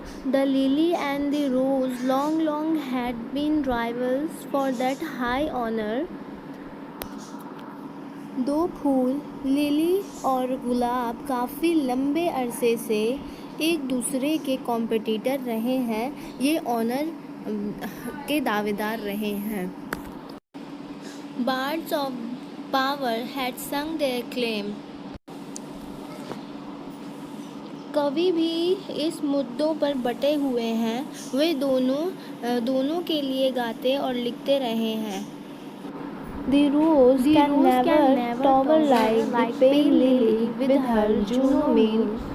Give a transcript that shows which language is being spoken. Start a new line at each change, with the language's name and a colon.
English: The lily and the rose long had been rivals for that high honor.
Hindi: दो फूल, lily और गुलाब, काफ़ी लंबे अरसे से एक दूसरे के कॉम्पिटिटर रहे हैं, ये ऑनर के दावेदार रहे हैं।
English: Bards of power had sung their claim.
Hindi: कवि भी इस मुद्दों पर बटे हुए हैं, वे दोनों के लिए गाते और लिखते रहे हैं।
English: The rose can never tower like the pale lily with her Juno mane.